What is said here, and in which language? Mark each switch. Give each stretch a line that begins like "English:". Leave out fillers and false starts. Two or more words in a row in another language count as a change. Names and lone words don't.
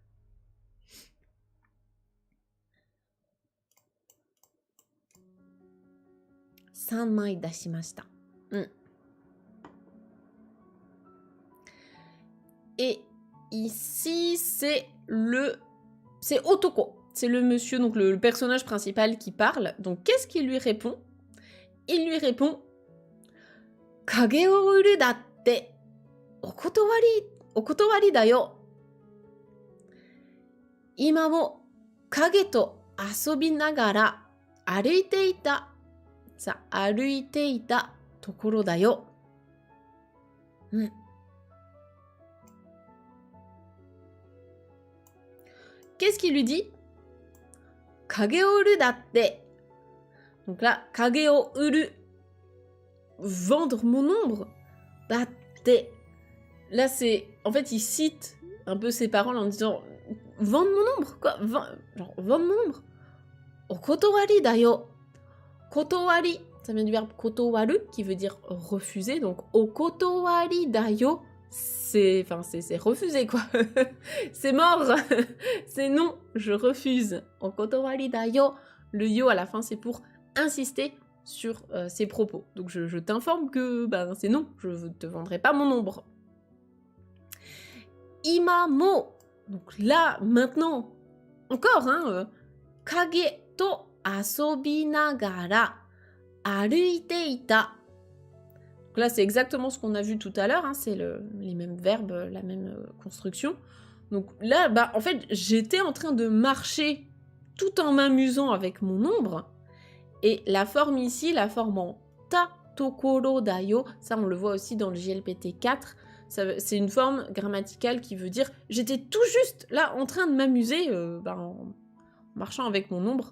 Japanese: 三枚出しました.
French: Et ici, c'est Otoko. C'est le monsieur, donc le personnage principal qui parle. Donc qu'est-ce qu'il lui répond? Il lui répond
Japanese: 影を売るだってお断りだよ. 今も影と遊びながら歩いていた. Ça, 歩いていたところだよ.
French: Qu'est-ce qu'il lui dit?
Japanese: 影を売るだって.
French: Donc là,
Japanese: 影を売る.
French: Vendre mon ombre. Datte. Là, c'est... En fait, il cite un peu ses paroles en disant vendre mon ombre? Quoi? Genre, vendre mon ombre?
Japanese: お断りだよ. Kotowari,
French: ça vient du verbe kotowaru, qui veut dire refuser. Donc,
Japanese: お断りだよ,
French: c'est refuser, quoi. C'est mort. C'est non, je refuse.
Japanese: お断りだよ.
French: Le yo à la fin, c'est pour insister sur ses propos. Donc, je t'informe que c'est non, je ne te vendrai pas mon ombre.
Japanese: 今も.
French: Donc là, maintenant, encore, hein,
Japanese: 影と遊びながら歩いていた.
French: Donc là, c'est exactement ce qu'on a vu tout à l'heure, hein, c'est les mêmes verbes, la même construction. Donc là, en fait, j'étais en train de marcher tout en m'amusant avec mon ombre. Et la forme ici, la forme en
Japanese: たところだよ,
French: ça on le voit aussi dans le JLPT 4, c'est une forme grammaticale qui veut dire j'étais tout juste là en train de m'amuser en marchant avec mon ombre.